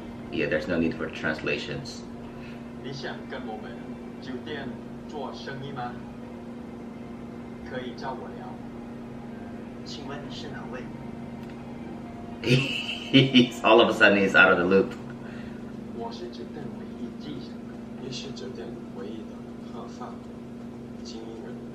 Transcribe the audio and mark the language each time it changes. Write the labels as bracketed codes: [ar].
[en] Yeah, there's no need for translations. [zh] 你想跟我们酒店做生意吗？可以找我聊。请问你是哪位？ [en] He's all of a sudden he's out of the loop. [zh] 我是酒店唯一继承人，也是酒店唯一的合法经营人。